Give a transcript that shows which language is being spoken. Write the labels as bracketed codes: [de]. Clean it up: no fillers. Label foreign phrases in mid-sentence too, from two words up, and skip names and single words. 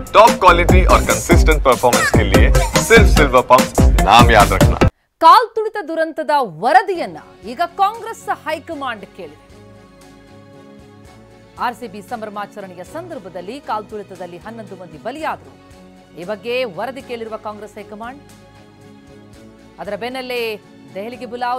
[en] top quality [hi] और [en] consistent performance [hi] के लिए सिर्फ सिल्वर पंप नाम याद रखना। [kn] ಕಾಲ್ ತುಳಿತ ದುರಂತದ ವರದಿಯನ್ನ ಈಗ ಕಾಂಗ್ರೆಸ್ ಹೈಕಮಾಂಡ್ ಕೇಳಿದೆ. ಆರ್ಸಿಬಿ ಸಂಭ್ರಮಾಚರಣೆಯ ಸಂದರ್ಭದಲ್ಲಿ ಕಾಲ್ ತುಳಿತದಲ್ಲಿ 11 ಮಂದಿ ಬಲಿಯಾದರು. ಈ ಬಗ್ಗೆ ವರದಿ ಕೇಳಿರುವ ಕಾಂಗ್ರೆಸ್ ಹೈಕಮಾಂಡ್ ಅದರ ಬೆನ್ನಲ್ಲೇ ದೆಹಲಿಗೆ ಬುಲಾವ್.